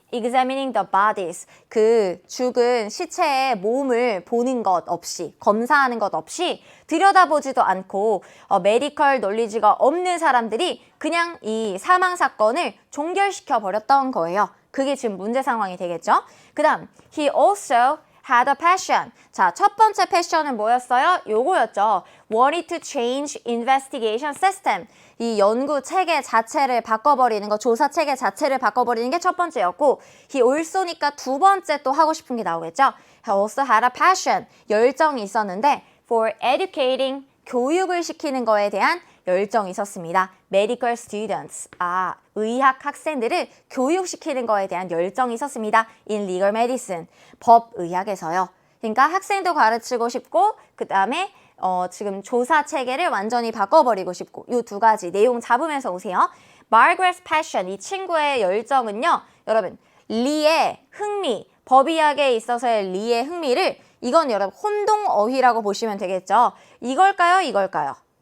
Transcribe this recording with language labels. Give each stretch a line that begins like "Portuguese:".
English: examining the bodies.
Korean: 그 죽은 시체의 몸을 보는 것 없이, 검사하는 것 없이 들여다보지도 않고 메디컬 놀리지가 없는 사람들이 그냥 이 사망 사건을 종결시켜 버렸던 거예요. 그게 지금 문제 상황이 되겠죠. 그 다음,
English: he also had a passion.
Korean: 자, 첫 번째 패션은 뭐였어요? 요거였죠.
English: wanted to change investigation system.
Korean: 이 연구 체계 자체를 바꿔버리는 거, 조사 체계 자체를 바꿔버리는 게 첫 번째였고,
English: he also
Korean: 니까 두 번째 또 하고 싶은 게 나오겠죠.
English: he also had a passion.
Korean: 열정이 있었는데
English: for educating,
Korean: 교육을 시키는 거에 대한 열정이 있었습니다.
English: medical students,
Korean: 의학 학생들을 교육시키는 거에 대한 열정이 있었습니다.
English: in legal medicine,
Korean: 법의학에서요. 그러니까 학생도 가르치고 싶고 그 다음에 지금 조사 체계를 완전히 바꿔버리고 싶고 이 두 가지 내용 잡으면서 오세요.
English: Margaret's passion,
Korean: 이 친구의 열정은요. 여러분, 리의 흥미, 법의학에 있어서의 리의 흥미를 이건 여러분 혼동어휘라고 보시면 되겠죠. 이걸까요? 이걸까요?